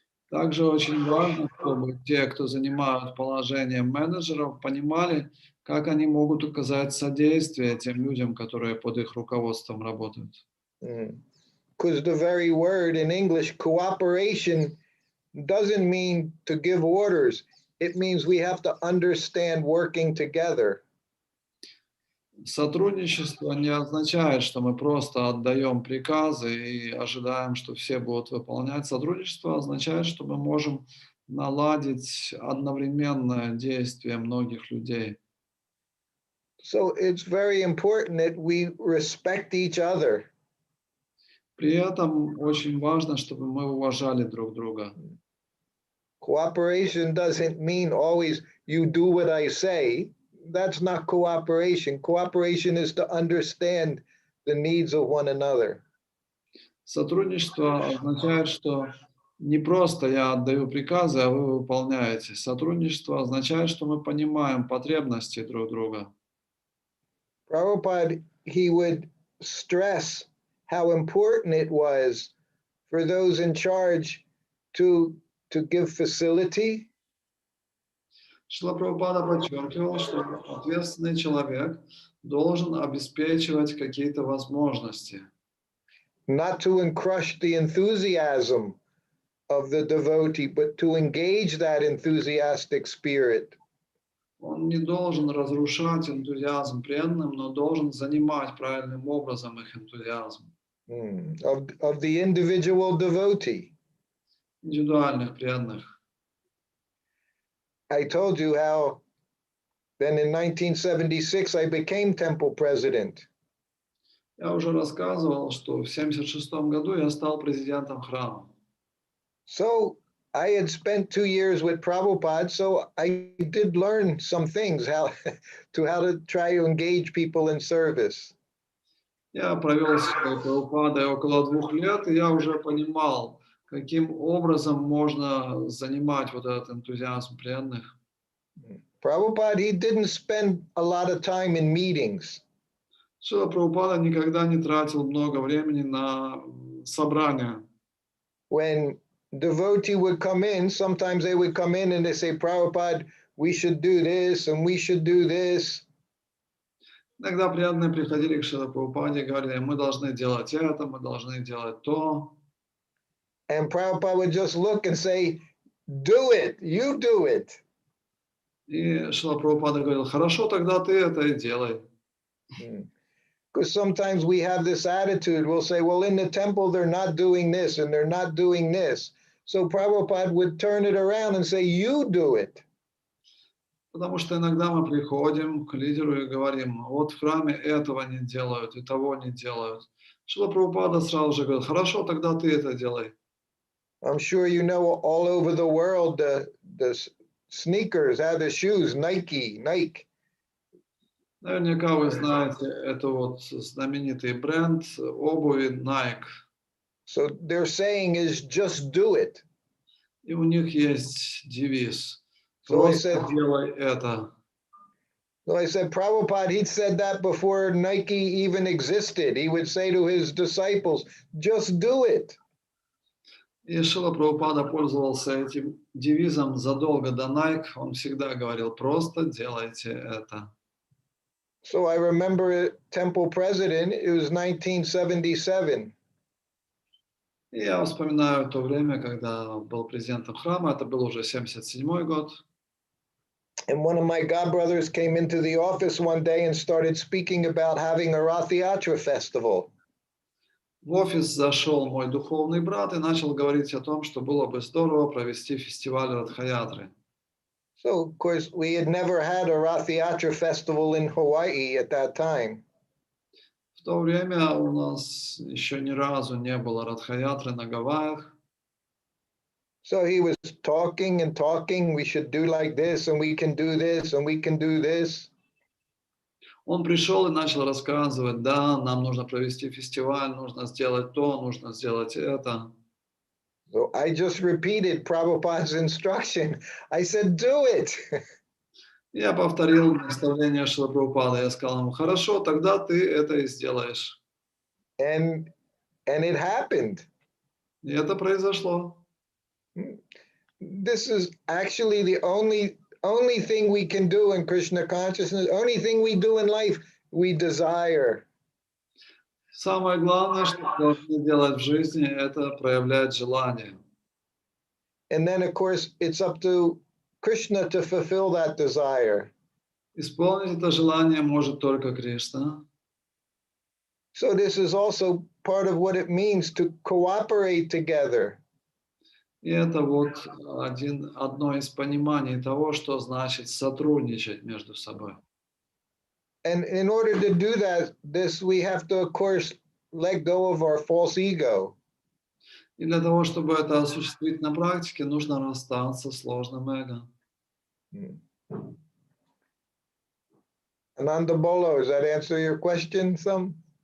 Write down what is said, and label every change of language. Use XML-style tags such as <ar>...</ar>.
<ru>Также очень важно, чтобы те, кто занимают положение менеджеров, понимали, как они могут оказать содействие тем людям, которые под их руководством работают.</ru> <en>Because the very word in English, cooperation, doesn't mean to give orders. It means we have to understand working together.</en> <ru>Сотрудничество не означает, что мы просто отдаем приказы и ожидаем, что все будут выполнять. Сотрудничество означает, что мы можем наладить одновременное действие многих людей.</ru> <en>So it's very important that we respect each other.</en> <ru>При этом очень важно, чтобы мы уважали друг друга.</ru> <en>Cooperation doesn't mean always you do what I say. That's not cooperation. Cooperation is to understand the needs of one another.</en> <ru>Сотрудничество означает, что не просто я отдаю приказы, а вы выполняете. Сотрудничество означает, что мы понимаем потребности друг друга.</ru> <en>Prabhupada, he would stress how important it was for those in charge to give facility,</en> <ru>Шрила Прабхупада подчеркивал, что ответственный человек должен обеспечивать какие-то возможности,</ru> <en>not to crush the enthusiasm of the devotee, but to engage that enthusiastic spirit.</en> <ru>Он не должен разрушать энтузиазм преданным, но должен занимать правильным образом их энтузиазм.</ru> <en>Of the individual devotee.</en> <ru>Индивидуальных преданных.</ru> <en>I told you how then in 1976 I became temple president.</en> <ru>Я уже рассказывал, что в 1976 году я стал президентом храма.</ru> <en>So I had spent 2 years with Prabhupada, so I did learn some things, how to try to engage people in service.</en> <ru>Я провел с Прабхупадой около 2 лет, и я уже понимал, каким образом можно занимать вот этот энтузиазм преданных.</ru> <en>Prabhupada, he didn't spend a lot of time in meetings.</en> <ru>Шрила Прабхупада никогда не тратил много времени на собрания.</ru> <en>When devotee would come in, sometimes they would come in and they say, Prabhupada, we should do this and we should do this.</en> <ru>Иногда преданные приходили к Шриле Прабхупаде и говорили, мы должны делать это, мы должны делать то.</ru> <en>And Prabhupada would just look and say, do it, you do it.</en> <ru>И Шрила Прабхупада говорил, хорошо, тогда ты это и делай.</ru> <en>Because sometimes we have this attitude, we'll say, well, in the temple, they're not doing this and they're not doing this. So Prabhupada would turn it around and say, you do it.</en> <ru>Потому что иногда мы приходим к лидеру и говорим, вот в храме этого не делают и того не делают. Шрила Прабхупада сразу же говорит, хорошо, тогда ты это делай.</ru> <en>I'm sure you know all over the world, the sneakers, the shoes, Nike.</en> <ru>Наверняка вы знаете, это вот знаменитый бренд обуви Nike.</ru> <en>So their saying is just do it.</en> <ru>И у них есть девиз.</ru> <en>So I</en> <ru>Просто</ru> <en>said,</en> <ru>делай это.</ru> <en>Prabhupada, he said that before Nike even existed. He would say to his disciples, just do it.</en> <ru>И Шрила Прабхупада пользовался этим девизом задолго до Nike. Он всегда говорил, просто делайте это.</ru> <en>So I remember temple president, it was 1977.</en> <ru>И я вспоминаю то время, когда был президентом храма, это был уже 1977 год.</ru> <en>And one of my godbrothers came into the office one day and started speaking about having a Rath Yatra festival.</en> <ru>В офис зашел мой духовный брат и начал говорить о том, что было бы здорово провести фестиваль Радха-ятры.</ru> <en>So, of course, we had never had a Rath Yatra festival in Hawaii at that time.</en> <ru>В то время у нас еще ни разу не было Радха-ятры на Гавайях.</ru> <en>So he was talking and talking, we should do like this, and we can do this, and we can do this.</en> <ru>Он пришел и начал рассказывать, да, нам нужно провести фестиваль, нужно сделать то, нужно сделать это.</ru> <en>So I just repeated Prabhupada's instruction. I said, do it.</en> <ru>Я повторил наставление Шрилы Прабхупады. Я сказал ему, хорошо, тогда ты это и сделаешь.</ru> <en>And it happened.</en> <ru>И это произошло.</ru> <en>This is actually the only thing we can do in Krishna consciousness, only thing we do in life, we desire.</en> <ru>Самое главное, что должны делать в жизни, это проявлять желание.</ru> <en>And then, of course, it's up to Krishna to fulfill that desire.</en> <ru>Исполнить это желание может только Кришна.</ru> <en>So this is also part of what it means to cooperate together.</en> <ru>И это вот одно из пониманий того, что значит сотрудничать между собой.</ru> <en>And in order to do that, we have to, of course, let go of our false ego.</en> <ru>И для того, чтобы это осуществить на практике, нужно расстаться с ложным эго.</ru> <en>Ananda Bolo, does that answer your question some?</en>